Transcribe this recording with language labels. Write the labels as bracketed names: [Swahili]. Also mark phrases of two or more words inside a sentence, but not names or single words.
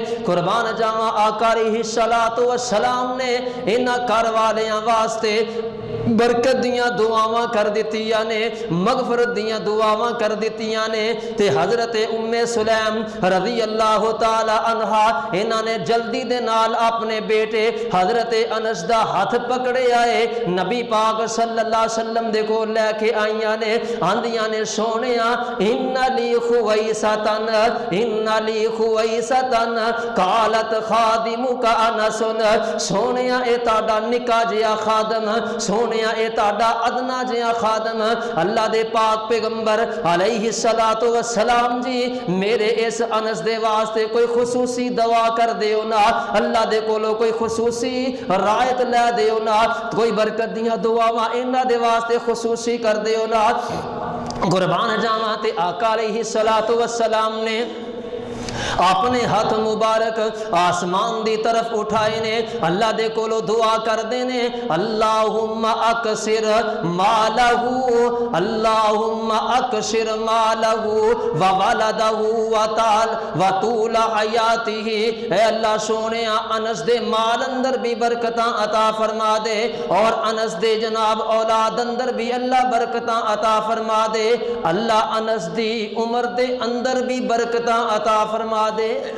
[Punjabi] ਕੁਰਬਾਨ ਜਾਵਾਂ ਆਕਾ [Arabic] عليه الصلاة والسلام [Punjabi] ਨੇ ਇਨ੍ਹਾਂ ਘਰ ਵਾਲੀਆਂ ਵਾਸਤੇ ਬਰਕਤ ਦੀਆਂ ਦੁਆਵਾਂ ਕਰ ਦਿੱਤੀਆਂ ਨੇ, ਮਗ਼ਫ਼ਰਤ ਦੀਆਂ ਦੁਆਵਾਂ ਕਰ ਦਿੱਤੀਆਂ ਨੇ, मगफरत दियां दुआवां कर दित्तियां ने। ਤੇ ਹਜ਼ਰਤ ਉੱਮੇ ਸੁਲੈਮ [Arabic] رضي الله تعالى عنها [Punjabi] ਇਨ੍ਹਾਂ ਨੇ ਜਲਦੀ ਦੇ ਨਾਲ ਆਪਣੇ ਬੇਟੇ ਹਜ਼ਰਤ ਅਨਸ ਦਾ ਹੱਥ ਪਕੜੇ ਆਏ, ਨਬੀ ਪਾਕ [Arabic] صلى الله عليه وسلم [Punjabi] ਦੇ ਕੋਲ ਲੈ ਕੇ ਆਈਆਂ ਨੇ। ਆਂਦੀਆਂ ਨੇ ਸੋਹਣਿਆ [Arabic] إن لي خويصة إن لي خويصة قالت خادمك أنس. [Punjabi] ਸੋਹਣਿਆ ਏ ਤੇਰਾ ਨਿੱਕਾ ਜਿਹਾ ਖ਼ਾਦਮ, ਸੋਹਣਿਆ ਏ ਤੇਰਾ ਅਦਨਾ ਜਿਹਾ ਖ਼ਾਦਮ, ਅੱਲਾਹ ਦੇ ਪਾਕ ਪੈਗ਼ੰਬਰ [Arabic] عليه الصلاة والسلام [Punjabi] ਜੀ ਮੇਰੇ ਇਸ ਅਨਸ ਦੇ ਵਾਸਤੇ ਕੋਈ ਖ਼ੁਸੂਸੀ ਦੁਆ ਕਰ ਦਿਓ ਨਾ, ਅੱਲਾਹ ਦੇ ਕੋਲੋਂ ਕੋਈ ਖ਼ੁਸੂਸੀ ਰਿਆਇਤ ਲੈ ਦਿਓ ਨਾ, ਕੋਈ ਬਰਕਤ ਦੀਆਂ ਦੁਆਵਾਂ ਇਨ੍ਹਾਂ ਦੇ ਵਾਸਤੇ ਖ਼ੁਸੂਸੀ ਕਰ ਦਿਓ ਨਾ। ਕੁਰਬਾਨ ਜਾਵਾਂ ਤੇ ਆਕਾ [Arabic] عليه الصلاة والسلام [Punjabi] ने اپنے ہاتھ مبارک آسمان دی طرف اٹھائے نے اللہ دے کولو دعا کر دینے [Arabic] اللہم اکثر مالہ اللہم اکثر مالہ وولدہ وطول حیاتہ [Punjabi] اے اللہ سونیا انس دے مال اندر بھی برکتاں عطا فرما دے اور انس دے جناب اولاد اندر بھی اللہ برکتاں عطا فرما دے اللہ انس دی عمر دے اندر بھی برکتاں عطا فرما دے